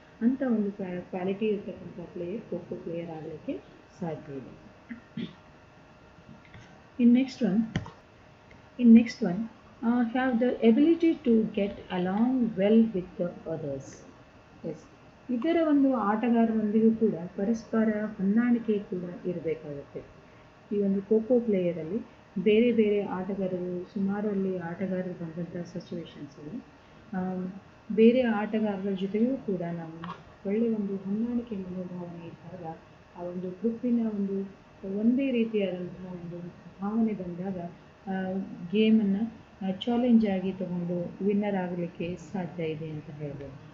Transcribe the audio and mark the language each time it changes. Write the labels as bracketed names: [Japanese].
[Kannada] ಅಂಥ ಒಂದು ಕ್ವಾಲಿಟಿ ಇರತಕ್ಕಂಥ ಪ್ಲೇಯರ್ ಖೋ ಪ್ಲೇಯರ್ ಆಗಲಿಕ್ಕೆ ಸಾಧ್ಯ ಇದೆ. [English] In next one, have the ability to get along well with the others. Yes. [Kannada] ಇದರ ಒಂದು ಆಟಗಾರರೊಂದಿಗೂ ಕೂಡ ಪರಸ್ಪರ ಹೊಂದಾಣಿಕೆ ಕೂಡ ಇರಬೇಕಾಗುತ್ತೆ. ಈ ಒಂದು ಖೋ ಪ್ಲೇಯರಲ್ಲಿ ಬೇರೆ ಬೇರೆ ಆಟಗಾರರು ಬಂದಂಥ ಸಿಚುವೇಶನ್ಸಲ್ಲಿ ಬೇರೆ ಆಟಗಾರರ ಜೊತೆಗೂ ಕೂಡ ನಾವು ಒಳ್ಳೆಯ ಒಂದು ಹೊಂದಾಣಿಕೆ ಮನೋಭಾವನೆ ಇದ್ದಾಗ ಆ ಒಂದು ಗ್ರೂಪಿನ ಒಂದೇ ರೀತಿಯಾದಂತಹ ಒಂದು ಭಾವನೆ ಬಂದಾಗ ಗೇಮನ್ನು ಚಾಲೆಂಜ್ ಆಗಿ ತಗೊಂಡು ವಿನ್ನರ್ ಆಗಲಿಕ್ಕೆ ಸಾಧ್ಯ ಇದೆ ಅಂತ ಹೇಳ್ಬೋದು.